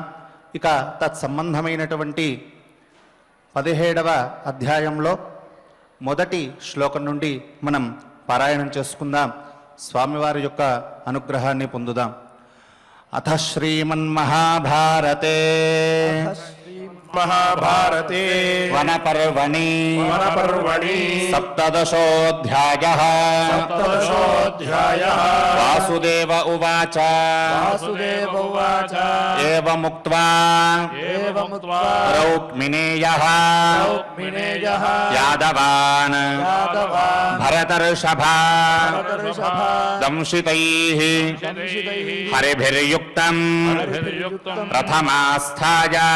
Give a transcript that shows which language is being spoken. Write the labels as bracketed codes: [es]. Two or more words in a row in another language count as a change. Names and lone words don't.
[te] ఇక తత్సంబంధమైనటువంటి 17వ అధ్యాయంలో మొదటి శ్లోకం నుండి మనం పారాయణం చేసుకుందాం. స్వామివారి యొక్క అనుగ్రహాన్ని పొందుదాం. [sa] అథ శ్రీమన్మహాభారతే महाभारते वनपर्वणि सप्तदशोऽध्यायः वासुदेव उवाच एवमुक्त्वा रौक्मिणेयः यादवान् भरतर्षभा दंशितैः हरिभिर्युक्तम् रथमास्थाय